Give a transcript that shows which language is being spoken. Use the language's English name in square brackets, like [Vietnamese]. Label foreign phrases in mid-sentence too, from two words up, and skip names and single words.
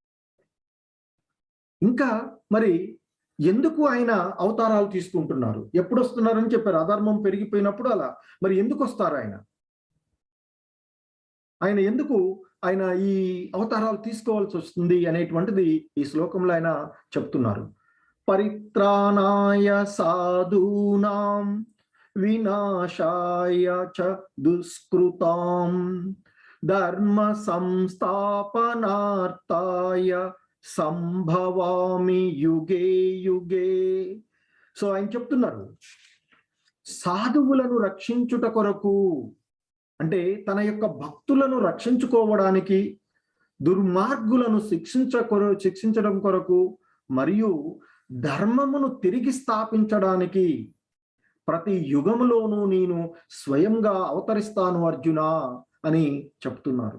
[Telugu] ఇంకా మరి ఎందుకు ఆయన అవతారాలు తీసుకుంటున్నారు, ఎప్పుడు వస్తున్నారని చెప్పారు. అధర్మం పెరిగిపోయినప్పుడు అలా. మరి ఎందుకు వస్తారు ఆయన? ఆయన ఎందుకు ఆయన ఈ అవతారాలు తీసుకోవాల్సి వస్తుంది అనేటువంటిది ఈ శ్లోకంలో ఆయన చెప్తున్నారు. [Sanskrit] పరిత్రాణాయ సాధూనాం వినాశాయ చ దుష్కృతాం ధర్మ సంస్థాపనార్థాయ సంభవామి యుగే యుగే. [Telugu] సో ఆయన చెప్తున్నారు, సాధువులను రక్షించుట కొరకు, అంటే తన యొక్క భక్తులను రక్షించుకోవడానికి, దుర్మార్గులను శిక్షించడం కొరకు, మరియు ధర్మమును తిరిగి స్థాపించడానికి ప్రతి యుగములోనూ నేను స్వయంగా అవతరిస్తాను అర్జున అని చెప్తున్నారు.